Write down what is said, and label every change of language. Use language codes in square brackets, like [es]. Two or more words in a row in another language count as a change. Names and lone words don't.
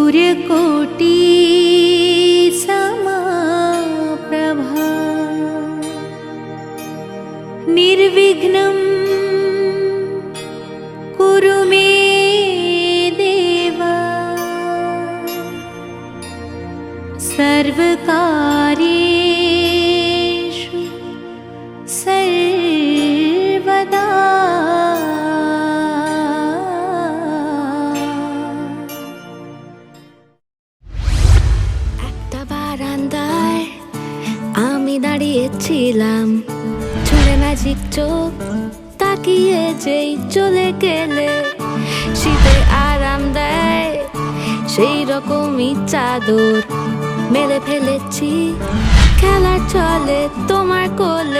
[sa] कोटि समाप्रभा निर्विघ्नं कुरु मे देव सर्वकार्येषु सर्वदा। [bn] একটা বারান্দায় আমি দাঁড়িয়েছিলাম, ছুঁড়ে ম্যাজিক চোখ তাকিয়ে যেই চলে গেলে, শীতে আরাম দেয় সেই রকমই চাদর মেলে ফেলেছি, খেলা চলে তোমার কোলে।